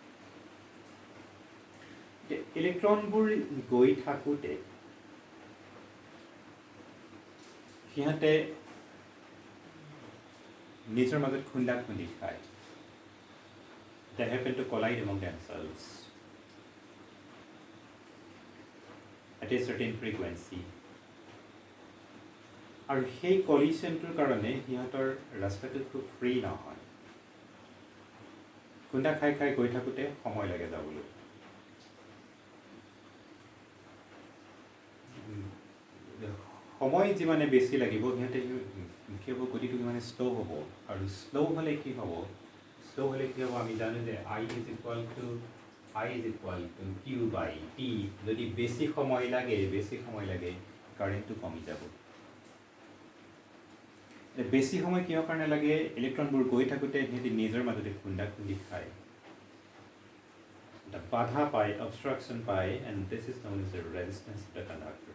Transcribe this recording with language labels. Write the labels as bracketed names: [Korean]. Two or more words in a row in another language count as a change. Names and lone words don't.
[Assamese] ইলেক্ট্ৰনবোৰ গৈ থাকোঁতে সিহঁতে নিজৰ মাজত খুন্দা খুন্দি খায়। [English] They happen to collide among themselves at a certain frequency. [Assamese] আৰু সেই কলিশ্যনটোৰ কাৰণে সিহঁতৰ ৰাস্তাটো খুব ফ্ৰী নহয়। খুন্দা খাই খাই গৈ থাকোঁতে সময় লাগে যাবলৈ। সময় যিমানে বেছি লাগিব সিহঁতে কি হ'ব, গতিটো সিমানে শ্ল' হ'ব। আৰু শ্ল' হ'লে কি হ'ব, আমি জানো যে [English] I is equal to Q by T। [Assamese] যদি বেছি সময় লাগে কাৰেণ্টটো কমি যাব। বেছি সময় কিহৰ কাৰণে লাগে? ইলেক্ট্ৰনবোৰ গৈ থাকোঁতে সিহঁতি নিজৰ মাজতে খুন্দা খুন্দি খায়, এটা বাধা পায়, অবষ্ট্ৰাকশ্যন পায়, [English] and this is known as the resistance of the conductor.